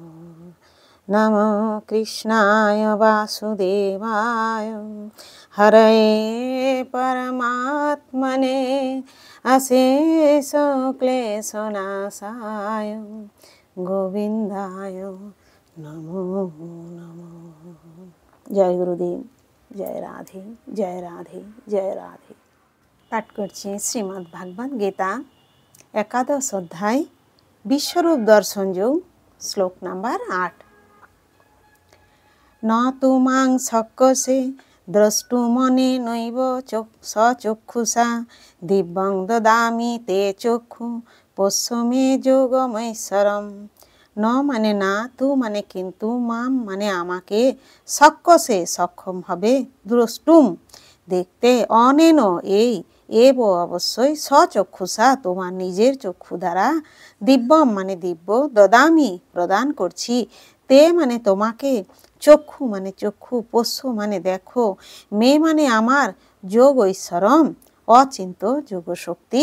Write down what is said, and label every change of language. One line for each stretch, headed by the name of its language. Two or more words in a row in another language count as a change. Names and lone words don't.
Sanskrit: नमो कृष्णाय वासुदेवाय हरये परमात्मने अशेष क्लेशनाशाय गोविंदाय नमो नमः। जय गुरुदेव, जय राधे जय राधे जय राधे।
Bangla: पाठ करছি শ্রীমদ্ ভাগবত গীতা একাদশ অধ্যায় বিশ্বরূপ দর্শন যোগ, শ্লোক নাম্বার 8।
Sanskrit: न तु मां शक्यसे द्रष्टुमनेनैव सचक्षुषा दिव्यं ददामि ते चक्षु पश्य मे যোগমৈশ্বরম।
Bangla: ন মানে না, তু মানে কিন্তু, মাম মানে আমাকে, শক্যসে সক্ষম হবে, দ্রষ্টুম দেখতে, অনেন এই, এব অবশ্যই, স্বচক্ষুষা তোমার নিজের চক্ষু দ্বারা, দিব্যম মানে দিব্য, দদামি প্রদান করছি, তে মানে তোমাকে, চক্ষু মানে চক্ষু, পোষ্য মানে দেখো, মে মানে আমার, যোগ ঐশ্বরম অচিন্ত যোগশক্তি।